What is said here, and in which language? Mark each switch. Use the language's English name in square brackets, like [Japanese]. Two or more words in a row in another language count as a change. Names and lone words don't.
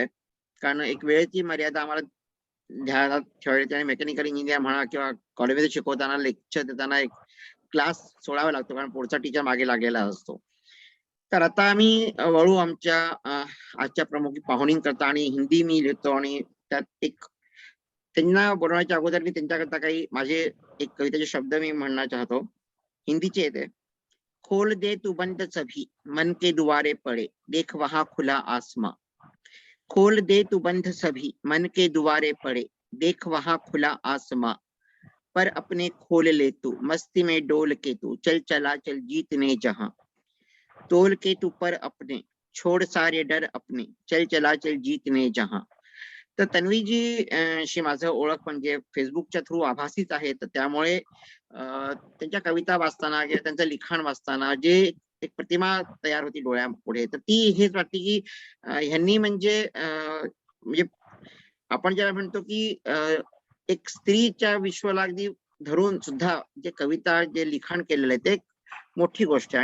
[Marathi] कारण एक वेळेची मर्यादा आम्हाला ध्यानात ठेवायची आणि [English] mechanical engineer [Marathi] म्हणा किंवा कॉलेजमध्ये शिकवताना लेक्चर देताना एक क्लास सोडावा लागतो, कारण पुढचा टीचर मागे लागलेला असतो. तर आता आम्ही वळू आमच्या आजच्या प्रमुख पाहुणी करता आणि हिंदी मी लिहितो आणि त्यात एक त्यांना बोलवण्याच्या अगोदर मी त्यांच्याकरता काही माझे एक कवितेचे शब्द मी म्हणणं चाहतो. हिंदीचे येते. [Hindi] खोल दे तू बंद सभी मन के दुआरे पड़े, देख वहां खुला आसमां. खोल दे तू बंद सभी मन के दुआरे पड़े, देख वहां खुला आसमां. पर अपने खोल ले तू मस्ती में डोल के तू, चल चला चल जीतने जहां. तोल के तू पर अपने छोड़ सारे डर अपने, चल चला चल जीतने जहां. [Marathi] तर तन्वीजी शी माझं ओळख म्हणजे फेसबुकच्या थ्रू आभासीच आहे. तर त्यामुळे त्यांच्या कविता वाचताना किंवा त्यांचं लिखाण वाचताना जे एक प्रतिमा तयार होती डोळ्यापुढे, तर ती हेच वाटते की ह्यांनी म्हणजे आपण ज्याला म्हणतो की एक स्त्रीच्या विश्वाला अगदी धरून सुद्धा जे कविता जे लिखाण केलेलं आहे ते एक मोठी गोष्ट आहे.